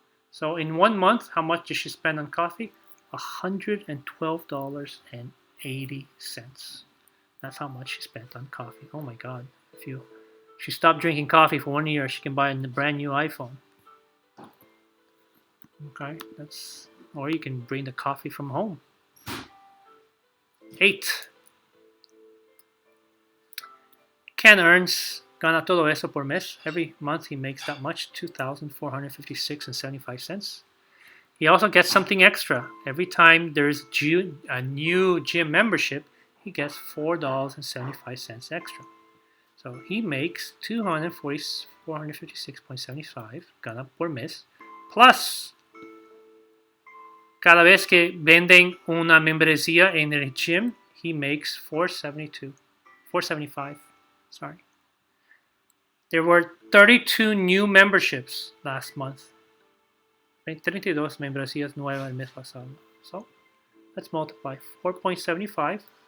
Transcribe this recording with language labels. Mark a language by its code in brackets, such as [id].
[en] So in 1 month, how much did she spend on coffee? $112.80. That's how much she spent on coffee. Oh my God. If she stopped drinking coffee for 1 year, she can buy a brand new iPhone. Okay, or you can bring the coffee from home. 8. [es] Ken gana todo eso por mes. [en] Every month he makes that much, $2,456.75. He also gets something extra. Every time there's a new gym membership, he gets $4.75 extra. So he makes $456.75 [es] gana por mes. Plus, cada vez que venden una membresía en el gym, [en] he makes $475. Sorry. There were 32 new memberships last month. [es] 32 membresías nuevas el mes pasado. [en] So, let's multiply. [es] 4.75.